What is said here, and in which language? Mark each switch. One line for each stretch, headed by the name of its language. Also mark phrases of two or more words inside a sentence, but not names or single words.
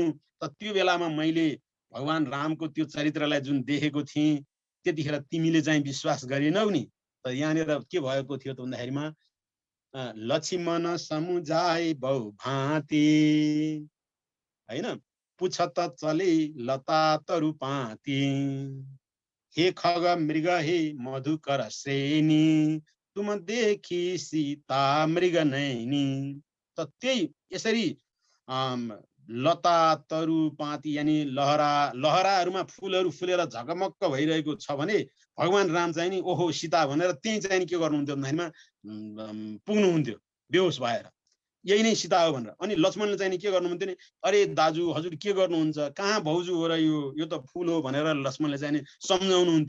Nepali: त त्यो बेलामा मैले भगवान रामको त्यो चरित्रलाई जुन देखेको थिएँ त्यतिखेर तिमीले चाहिँ विश्वास गरेनौ नि। त यहाँनिर के भएको थियो त भन्दाखेरिमा
Awadhi: लक्ष्मण समुझाए बहु भाँति हैन पुछ त चले लता तरु पाती हे खग मृग हे मधुकर श्रेणी तुम देखी सीता मृग नैनी।
Nepali: त त्यही यसरी
Awadhi: लता तरु पाती
Nepali: यानी लहराहरूमा फुलहरू फुलेर झकमक्क भइरहेको छ भने भगवान राम चाहिँ नि ओहो सीता भनेर त्यही चाहिँ के गर्नुहुन्थ्यो भन्दाखेरिमा पुग्नुहुन्थ्यो बेहोस भएर, यही नै सीता हो भनेर। अनि लक्ष्मणले चाहिँ नि के गर्नुहुन्थ्यो नि, अरे दाजु हजुर के गर्नुहुन्छ, कहाँ भाउजू हो र यो त फुल हो भनेर लक्ष्मणले चाहिँ नि सम्झाउनुहुन्थ्यो।